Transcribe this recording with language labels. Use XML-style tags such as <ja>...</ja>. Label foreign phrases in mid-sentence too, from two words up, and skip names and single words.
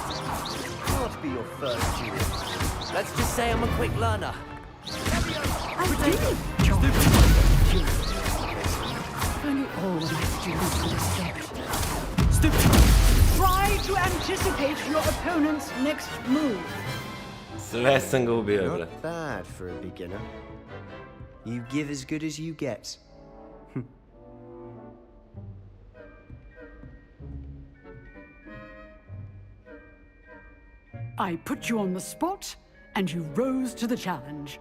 <en>Can't be your first duel. Let's just say I'm a quick learner. Only all of my students understand. Stupid! Try to anticipate your opponent's next move.</en> <sr>Sve sam ga ubio, bre.</sr> <en>Not bad for a beginner. You give as good as you get. I put you on the spot, and you rose to the challenge.</en>